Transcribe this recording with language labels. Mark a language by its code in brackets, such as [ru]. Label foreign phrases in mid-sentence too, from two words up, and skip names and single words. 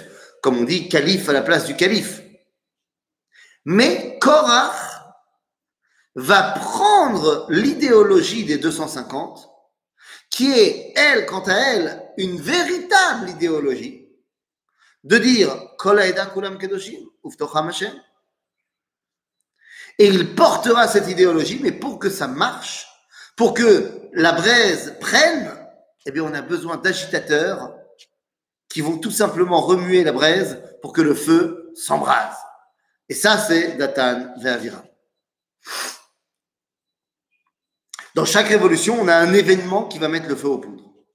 [fr] Comme on dit, calife à la place du calife. Mais Korach va prendre l'idéologie des 250, qui est, elle, quant à elle, une véritable idéologie, de dire [he] כל העדה כולם קדושים ובתוכם ה. [fr] Et il portera cette idéologie, mais pour que ça marche, pour que la braise prenne, eh bien, on a besoin d'agitateurs qui vont tout simplement remuer la braise pour que le feu s'embrase. Et ça, c'est Datan ve Aviram. Dans chaque révolution, on a un événement qui va mettre le feu aux poudres.